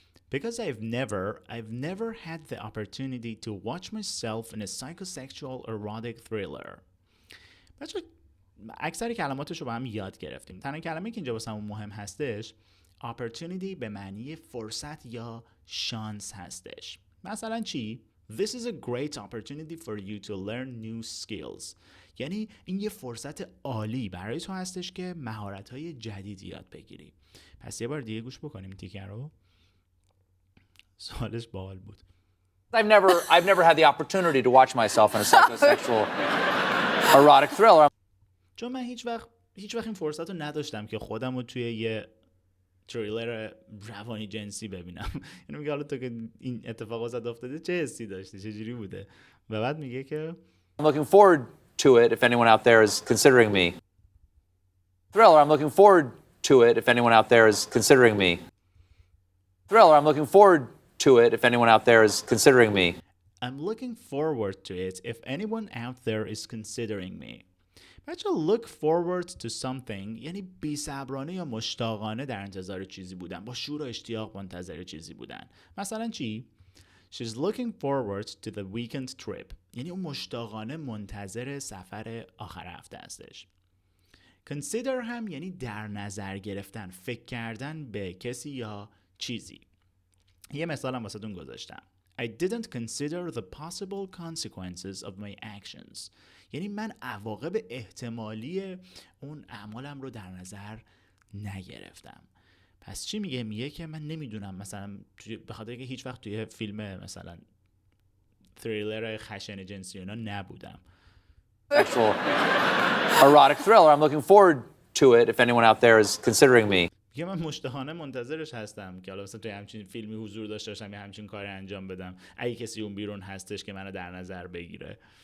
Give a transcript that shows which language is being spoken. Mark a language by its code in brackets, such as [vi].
[en] Because I've never had the opportunity to watch myself in a psychosexual erotic thriller. [fa] بچه اکثر کلماتش رو با هم یاد گرفتیم. تنها کلمه که اینجا واسمون مهم هستش opportunity به معنی فرصت یا شانس هستش. مثلا چی؟ [en] This is a great opportunity for you to learn new skills. [fa] یعنی این یه فرصت عالی برای تو هستش که مهارت‌های جدید یاد بگیری. پس یه بار دیگه گوش بکنیم تیکر رو. سوالش باحال بود. [en] I've never had the opportunity to watch myself in a psychosexual erotic thriller. [fa] چون من هیچ وقت این فرصت رو نداشتم که خودم رو توی یه تریلر روانی جنسی ببینم. یعنی میگه حالا تو که این اتفاق واسه افتاده چه حسی داشتی، چه جوری بوده؟ و بعد میگه که [en] I'm looking forward to it if anyone out there is considering me. Thriller, I'm looking forward to it if anyone out there is considering me. Thriller, I'm looking forward to it if anyone out there is considering me. I'm looking forward to it if anyone out there is considering me. [fa] بچه [en] look forward to something [fa] یعنی بی‌صبرانه یا مشتاقانه در انتظار چیزی بودن، با شور و اشتیاق منتظر چیزی بودن. مثلا چی؟ [en] She's looking forward to the weekend trip. [fa] یعنی اون مشتاقانه منتظر سفر آخر هفته هستش. Consider هم یعنی در نظر گرفتن، فکر کردن به کسی یا چیزی. یه مثال هم واسهتون گذاشتم. [en] I didn't consider the possible consequences of my actions. [fa] یعنی من عواقب احتمالی اون اعمالم رو در نظر نگرفتم. پس چی میگه؟ میگه که من نمیدونم، مثلا به خاطر اینکه هیچ وقت توی فیلم مثلا تریلر خشن جنسی اینا نبودم. [en] Sexual erotic thriller, I'm looking forward to it if anyone out there is considering me. [fa] میگه من مشتاقانه منتظرش هستم که حالا مثلا توی همچین فیلمی حضور داشته باشم یا همچین کاری انجام بدم اگه کسی اون بیرون هستش که منو در نظر بگیره.